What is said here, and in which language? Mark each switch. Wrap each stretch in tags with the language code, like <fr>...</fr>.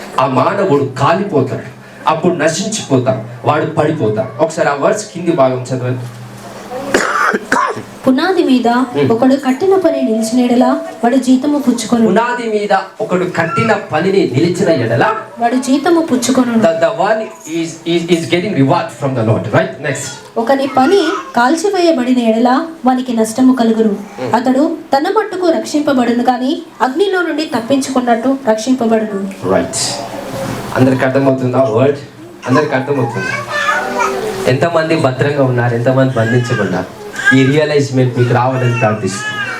<te>ఆ మానవుడు కాలిపోతాడు, అప్పుడు నశించిపోతాడు, వాడు పడిపోతాడు. ఒకసారి ఆ వర్డ్స్ కింది భాగం చదవండి. పునాది మీద ఒకడు కట్టిన పని నిలిచిన ఎడల వాడు జీతము పుచ్చుకొను. పునాది మీద ఒకడు కట్టిన పనిని నిలిచిన ఎడల వాడు జీతము పుచ్చుకొను.</te> <en>The one is getting reward from the Lord, right? Next.</en> <te>ఒకని పని కాల్చివేయబడిన ఎడల వానికి నష్టము కలుగును. అతడు తన మట్టుకు రక్షింపబడును, కానీ అగ్నిలో నుండి తప్పించుకున్నట్టు రక్షింపబడును. రైట్. అందరికి అర్థమవుతుందా వర్డ్? అందరికి అర్థమవుతుందా? ఎంతమంది భద్రంగా ఉన్నారు, ఎంతమంది బంధించబడ్డారు? ఈ రియలైజ్మెంట్ మీకు రావాలని ప్రార్థిస్తుంది.</te>